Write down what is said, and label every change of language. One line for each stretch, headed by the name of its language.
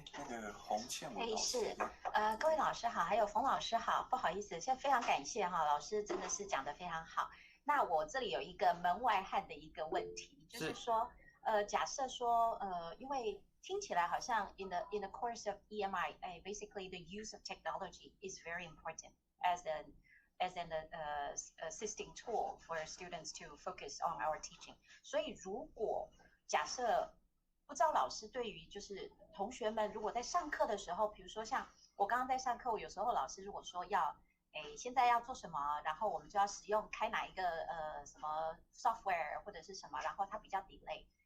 Chinese: 那个洪倩文老师。是，各位老师好，还有冯老师好，不好意思，现在非常感谢哈，老师真的是讲得非常好。那我这里有一个门外汉的一个问题，就是说，假设说，因为听起来好像
English: in the course of EMI， basically the use of technology is very important as an assisting tool for students to focus on our teaching。
Chinese: 所以如果假设不知道老师对于就是同学们如果在上课的时候，比如说像我刚刚在上课，有时候老师如果说要现在要做什么，然后我们就要使用开哪一个什么 software 或者是什么，然后它比较 delay。